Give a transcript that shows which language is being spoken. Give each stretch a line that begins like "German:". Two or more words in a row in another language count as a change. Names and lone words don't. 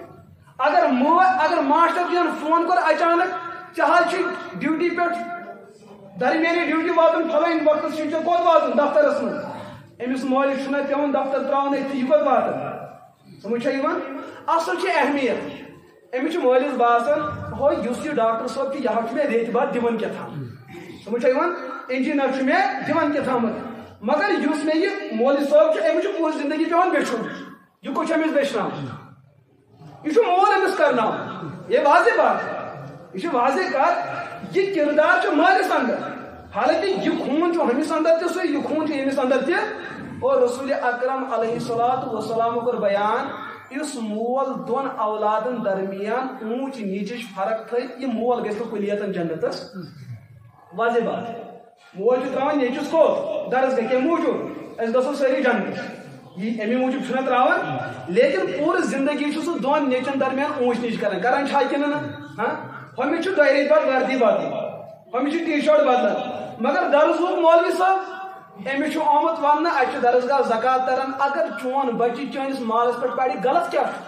Kashmiri: اگر ماسٹر جِین فون کوٚر اچانک ژےٚ حظ چھُے ڈیوٹی پٮ۪ٹھ درمیانی ڈیوٹی واتُن فلٲنۍ وقتس چھُے ژےٚ کوٚت واتُن دفترس منٛز أمِس مٲلِس چھُنہ پیوان دفتر تراوُن أتھی یہِ کوٚت واتان سمجھ چھا یِوان اصل چھِ اہمیت أمِس چھُ مٲلِس باسان ہو یُس یہِ ڈاکٹر صٲب چھُ یہِ حظ چھُ مےٚ ریٚتۍ بعد دِوان کیٛاہتام سمجھ چھا یِوان انجیٖنر چھُ مےٚ دِوان کیٛاہتامتھ مگر یُس مےٚ یہِ مولوی صٲب چھُ أمِس چھُ پوٗرٕ زندگی پیوان بیچھُن یہِ کُس چھُ أمِس بیچھناوُن یہ مول أمِس کرناوُن
Urdu: یہ واضح بات
Kashmiri: یہ واضح کتھ یہ کردار مالس اندر حالانکہ یہ خون ہمس اندر تہ سُے یہ خون أمس اندر تہ اور رسول اکرم
Arabic: علیہ الصلوۃ والسلام
Kashmiri: کور بیان اس مول دون اولادن درمیان اونچ نیچچ فرق تھٲے یہ مول گژھِ کلیتن جنتس
Urdu: واضح بات
Kashmiri: مول چھُ تراوان نیچس کوٚت درسگاہ کمہِ موٗجوٗب أسۍ گژھو سٲری جنتس یہ امی موجود چھُنہ تراوان لیکن پوٗرٕ زندگی چھُ سُہ دۄن نیچن درمیان اونچ نیچ کران چھا کِنہٕ نہٕ ہُمِس چھُ 2 رٮ۪تۍ بعد وردی بدلان ہُمِس چھُ ٹی شٲٹ بدلان مگر درسُک مولوی صٲب أمِس چھُ آمُت وننہٕ اَتہِ چھُ درسگاہ زکات تران اگر چون بچہِ چٲنِس مالس پٮ۪ٹھ پرِ غلط کیٛاہ